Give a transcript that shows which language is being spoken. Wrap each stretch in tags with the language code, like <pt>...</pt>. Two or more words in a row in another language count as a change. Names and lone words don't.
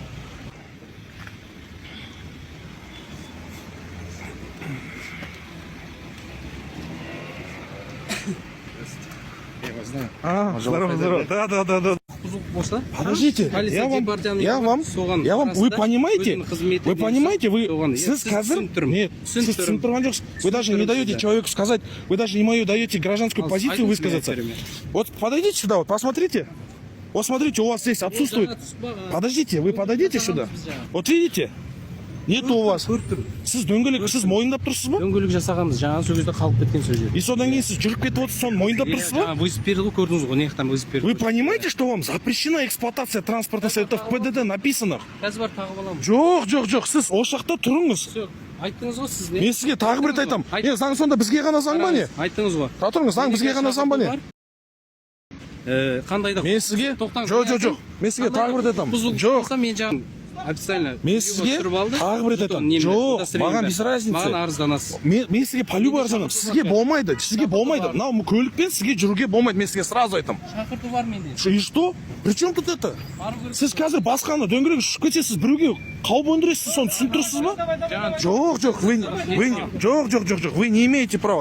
<ru>Здорово, здорово. Да. Подождите, я вам, вы понимаете, вы</ru> <kk>сіз қазір,</kk> <ru>нет,</ru> <kk>сіз түсініп тұрған жоқсыз.</kk> <ru>Вы даже не даете человеку сказать, вы даже не даете гражданскую позицию высказаться. Вот подойдите сюда, вот посмотрите. Вот смотрите, у вас здесь отсутствует. Подождите, вы подойдите сюда. Вот видите? Нету у вас.</ru> <kk>Сіз дөңгелек, сіз мойындап тұрсыз ба? Дөңгелек жасағанбыз, жаңа сол кезде қалып кеткен сол жер. И содан кейін сіз жүріп кетіп отырсыз, соны мойындап тұрсыз ба? Вызов берді ғой, көрдіңіз ғой, неқтан вызов берді.</kk> <ru>Вы понимаете, что вам запрещена эксплуатация транспортных средств? Это в ПДД написано.</ru> <kk>Қазір бар тағып аламын. Жоқ, сіз ол жақта тұрыңыз. Айттыңыз ғой сіз не? Мен сізге тағы бір айтамын. Заң сонда бізге ғана заң ба не? Айттыңыз ғой. Тұра тұрыңыз, заң бізге ғана заң ба не? Қандай да? Мен сізге, жоқ, мен сізге тағы бір айтамын. Жоқ, мен жағын официально. Мен сізге тағы бір айтамын. Жоқ, маған</kk> <ru>без разницы.</ru> <kk>Маған арызданасыз. Мен сізге полюбо арызданамын. Сізге болмайды. Мынау көлікпен сізге жүруге болмайды. Мен сізге сразу айтамын. Шақырту бар менде.</kk> <ru>И что? При чем тут это?</ru> <kk>Сіз қазір басқаны дөңгелек ұшып кетсеңіз, біреуге қауіп өндіресіз, соны түсініп тұрсыз ба? Жоқ,</kk> <ru>вы не имеете права.</ru>